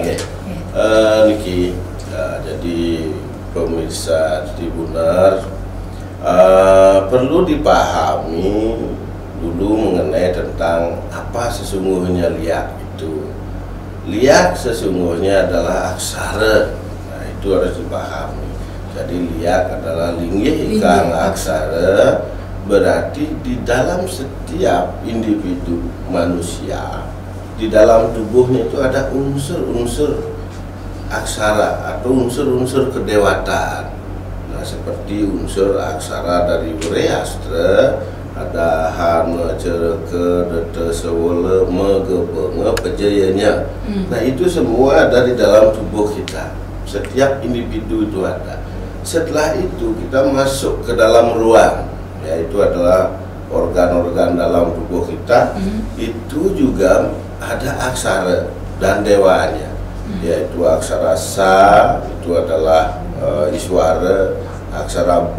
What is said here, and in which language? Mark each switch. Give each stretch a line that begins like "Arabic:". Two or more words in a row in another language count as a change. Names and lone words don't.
Indonesian: Niki, jadi pemirsa Tribuners perlu dipahami dulu mengenai tentang apa sesungguhnya liya itu. Liya sesungguhnya adalah aksara. Nah, itu harus dipahami. Jadi liya adalah
Kawi: linggih ikang aksara.
Indonesian: Berarti di dalam setiap individu manusia, di dalam tubuhnya itu ada unsur-unsur aksara atau unsur-unsur kedewataan. Nah, seperti unsur aksara dari Wreastra, ada
Balinese: hana, cereke, dete, sewole, megepenge, pejayanya.
Indonesian: Nah, itu semua ada di dalam tubuh kita. Setiap individu itu ada. Setelah itu kita masuk ke dalam ruang, yaitu adalah organ-organ dalam tubuh kita. Itu juga ada aksara dan dewanya, yaitu aksara sa itu adalah Iswara, aksara